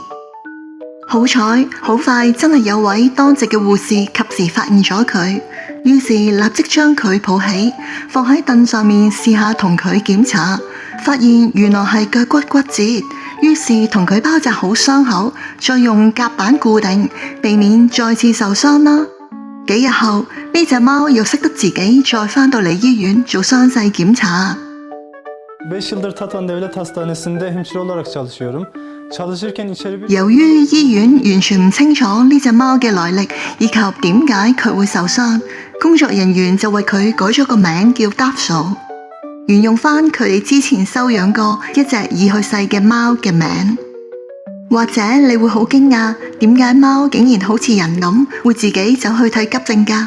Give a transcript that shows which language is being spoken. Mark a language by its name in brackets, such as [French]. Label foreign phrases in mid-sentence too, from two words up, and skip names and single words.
[Cantonese] 好彩，好快真係有位當值嘅護士及時發現咗佢，於是立即將佢抱起，放喺凳上面試下同佢檢查，發現原來係腳骨骨折，於是同佢包紮好傷口，再用夾板固定，避免再次受傷啦。幾日後，呢隻貓又識得自己再返到嚟醫院做傷勢檢查。 [Turkish] 5 yıldır Tatan Devlet Hastanesi'nde hemşire olarak çalışıyorum. Çalışırken içeri bir... [Cantonese] 由於醫院完全唔清楚呢隻貓嘅來歷以及點解佢會受傷，工作人員就為佢改咗個名叫 Dapso， 沿用返佢哋之前收養過一隻已去世嘅貓嘅名。或者你會好驚訝，點解貓竟然好似人咁會自己走去睇急症㗎？